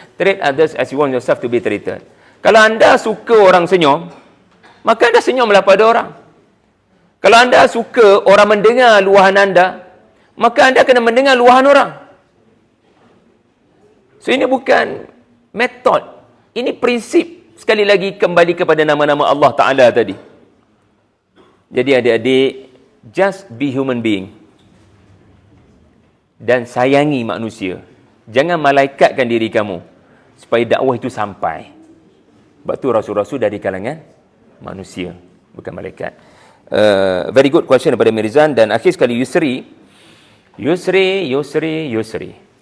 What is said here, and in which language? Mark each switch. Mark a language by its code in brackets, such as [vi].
[en] Treat others as you want yourself to be treated. [ms] Kalau anda suka orang senyum, maka anda senyumlah pada orang. Kalau anda suka orang mendengar luahan anda, maka anda kena mendengar luahan orang. So ini bukan metod. Ini prinsip. Sekali lagi kembali kepada nama-nama Allah Ta'ala tadi. Jadi adik-adik, [en] just be human being. [ms] Dan sayangi manusia. Jangan malaikatkan diri kamu. Supaya dakwah itu sampai. Sebab tu rasul-rasul dari kalangan manusia. Bukan malaikat. [en] Very good question [ms] daripada Mirzan. Dan akhir sekali Yusri. Yusri.